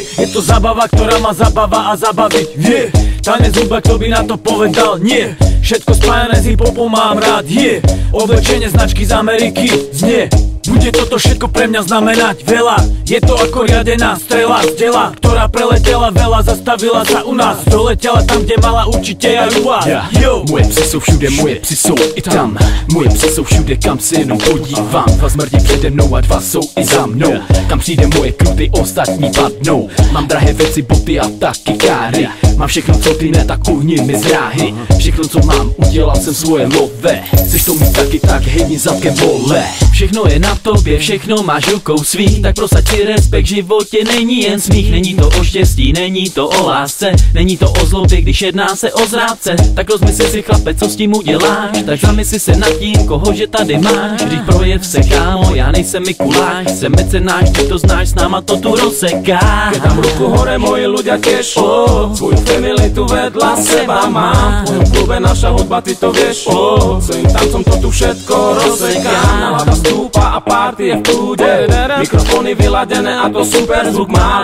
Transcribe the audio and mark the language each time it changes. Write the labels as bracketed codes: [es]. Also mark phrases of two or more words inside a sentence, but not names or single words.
[sk] Je to zábava, ktorá ma zabáva a zabaviť vie. Tanec hudba, kto by na to povedal nie. Všetko spájané s hip-hopom mám rád, je. Oblečenie značky z Ameriky znie. Bude toto všetko pre mňa znamenať veľa. Je to ako riadená strela z diela, ktorá preletela veľa, zastavila sa u nás. Doletela tam, kde mala určite aj u vás. [cs] Moje psy jsou všude, moje psy jsou i tam. Moje psy jsou všude, kam se jenom podívám. Dva zmrdí přede mnou a dva jsou i za mnou. Kam přijde moje kruty, ostatní padnou. Mám drahé věci, boty a taky káry. Mám všechno, co ty ne, tak uhni mi z dráhy. Všechno, co mám, udělal jsem svoje love. Chceš to mít taky, tak hejni zadkem, vole. Všechno je na tobě, všechno máš rukou svých. Tak prosaď si respekt, v životě není jen smích. Není to o štěstí, není to o lásce. Není to o zlobě, když jedná se o zrádce. Tak rozmysli si, chlape, co s tím uděláš. Tak zamysli se nad tím, koho že tady máš. Když projev se, kámo, já nejsem Mikuláš. Jsem mecenáš, ty to znáš, s náma to tu rozseká. [sk] Keď dám ruku hore, moji ľudia tiež. Tvoju family tu vedľa seba mám. V mojom klube naša hudba, ty to vieš. Svojím tancom to tu všetko rozseká. Nálada stúpa a party je v kľude. Mikrofóny vyladené a to super zvuk má.